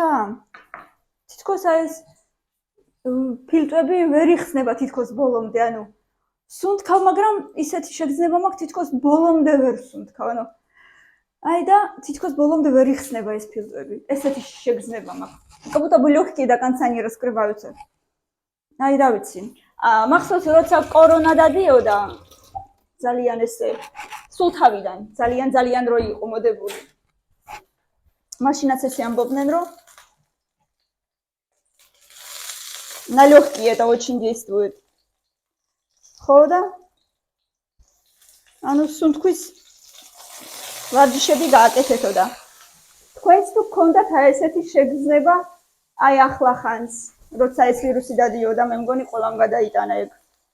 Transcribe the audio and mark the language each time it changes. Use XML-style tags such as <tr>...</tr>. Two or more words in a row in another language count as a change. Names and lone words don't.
<ka>თითქოს აი ეს ფილტვები ვერ იხსნება თითქოს ბოლომდე, ანუ სუნთქავ, მაგრამ ისეთი შეგრძნება მაქვს თითქოს ბოლომდე ვერ სუნთქავ, ანუ აი და თითქოს ბოლომდე ვერ იხსნება ეს ფილტვები. ესეთი შეგრძნება მაქვს.</ka> <ru>Как будто бы легкие до конца не раскрываются.</ru> <ka>აი რა ვიცი. მახსოვს როცა კორონა დადიოდა ძალიან ესე სულ თავიდან ძალიან რო იყო მოდებული. მაშინაც ესე ამბობდნენ რომ</ka> <ru>на легкие это очень действует.</ru> <ka>ხო და ანუ სუნთქვის ვარჯიშები გააკეთეთო და თქვენს თუ გქონდათ აი ესეთი შეგრძნება აი ახლა ხანს, როცა ეს ვირუსი დადიოდა, მე მგონი ყველამ გადაიტანა ეგ.</ka>